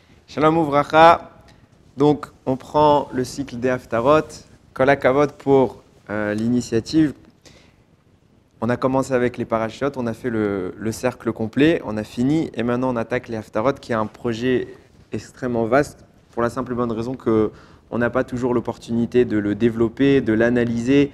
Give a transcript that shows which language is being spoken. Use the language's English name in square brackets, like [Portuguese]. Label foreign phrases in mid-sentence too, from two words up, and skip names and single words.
[Hebrew] שלום וברכה. [French] Donc, on prend le cycle des Haftarot. [Hebrew] כל הכבוד [French] pour l'initiative. On a commencé avec les parachutes, on a fait le cercle complet, on a fini et maintenant on attaque les Haftarot qui est un projet extrêmement vaste pour la simple et bonne raison qu'on n'a pas toujours l'opportunité de le développer, de l'analyser.